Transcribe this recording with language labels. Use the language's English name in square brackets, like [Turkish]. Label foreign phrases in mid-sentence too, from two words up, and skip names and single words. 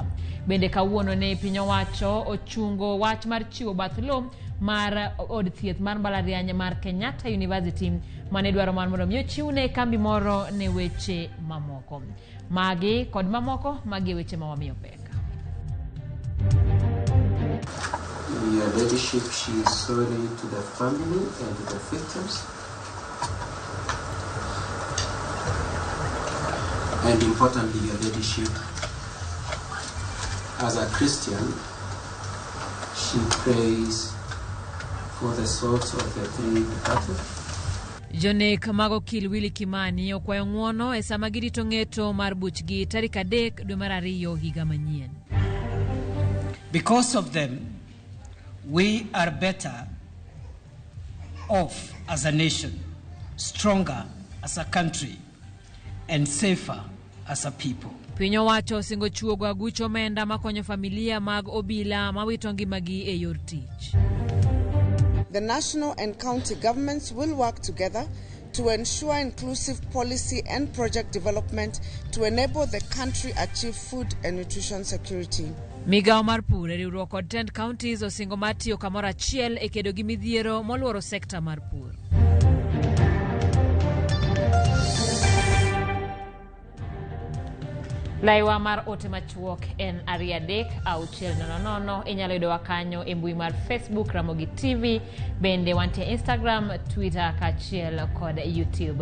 [Luo (Kenya and Tanzania)] Bende kawuono ne piny owacho ochungo wach mar chiwo bath lo mar od thieth mar mbalariany mar Kenyatta University mane dwaro mar mondo mi ochiwne kambi moro ne weche mamoko. Magi kod mamoko magi weche mawamiyo pek. [English] Your leadership, she is sorry to the family and to the victims. And importantly, your leadership, as a Christian, she prays for the souls of the three departed. [Luo (Kenya and Tanzania)] Jonek mago kil Willy Kimani okwayo ng'uono e sama girito ng'eto mar buchgi tarik 3 dwe mar 2 higa manyien. [English] Because of them, we are better off as a nation, stronger as a country, and safer as a people. [Luo (Kenya and Tanzania)] Piny owacho singo chuogo aguch omenda makonyo familia mag obila mawito ngimagi e yor tich. [English] The national and county governments will work together to ensure inclusive policy and project development to enable the country achieve food and nutrition security. [Luo (Kenya and Tanzania)] Migao mar pur e riwruok kod tend counties osingo mar tiyo kamoro achiel e kedo gi midhiero moluoro sekta mar pur. Laiwa mar ote machuok en 3-6-600 inyalo yudowa kanyo e mbui mar Facebook Ramogi TV, bende wantie Instagram, Twitter kachiel kod YouTube.